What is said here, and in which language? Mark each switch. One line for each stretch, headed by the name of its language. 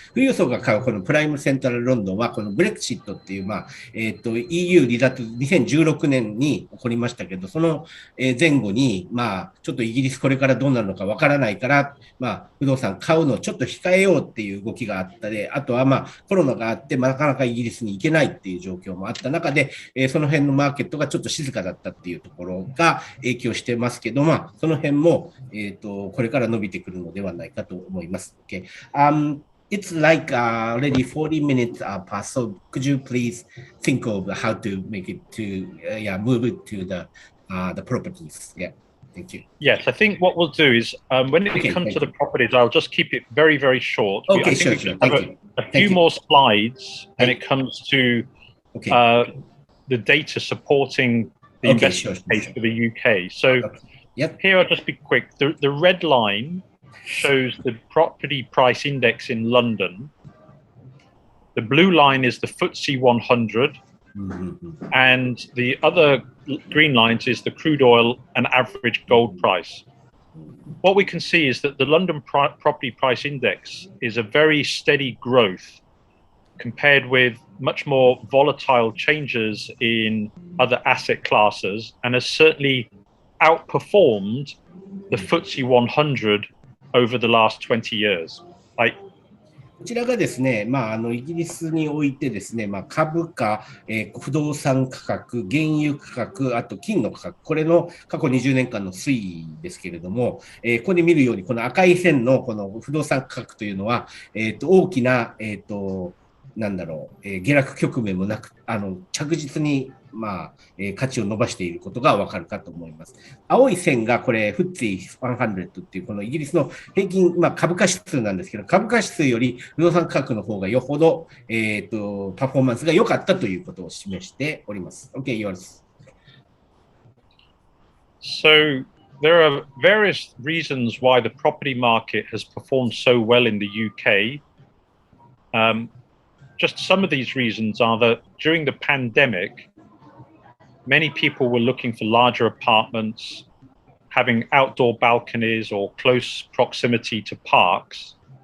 Japanese: 富裕層が買うこのプライムセントラルロンドンはこのブレクシットっていう、EU 離脱2016年に起こりましたけど、その前後に、ちょっとイギリスこれからどうなるのかわからないから、不動産買うのをちょっと控えようっていう動きがあったで、あとはコロナがあって、なかなかイギリスに行けないっていう状況もあった中で、その辺のマーケットがちょっと静かだったっていうところが影響してますけど、その辺も、これから伸びてくるのではないかと思います。
English: Okay. It's like already 40 minutes past, so could you please think of how to make it to, move it to the properties? Yeah, thank you. Yes, I think what we'll do is when it comes to the properties, I'll just keep it very, very short. Okay, I think sure. We have a few more slides when it comes to the data supporting the investment case for the UK. So here I'll just be quick. The red line shows the property price index in London. The blue line is the FTSE 100. And the other green lines is the crude oil and average gold price. What we can see is that the London property price index is a very steady growth compared with much more volatile changes in other asset classes, and has certainly outperformed the FTSE 100 over the last 20 years.
Japanese: こちらがですね、イギリスにおいてですね、株価、不動産価格、原油価格、あと金の価格、これの過去20年間の推移ですけれども、ここで見るように、この赤い線のこの不動産価格というのは、大きな、下落局面もなく、着実に、価値を伸ばしていることがわかるかと思います。青い線がこれ、FTSE 100っていうこのイギリスの平均、株価指数なんですけど、株価指数より不動産価格の方がよほど、パフォーマンスが良かったということを示しております。
English: OK, yours. So there are various reasons why the property market has performed so well in the UK. Just some of these reasons are that during the pandemic, many people were looking for larger apartments, having outdoor balconies or close proximity to parks.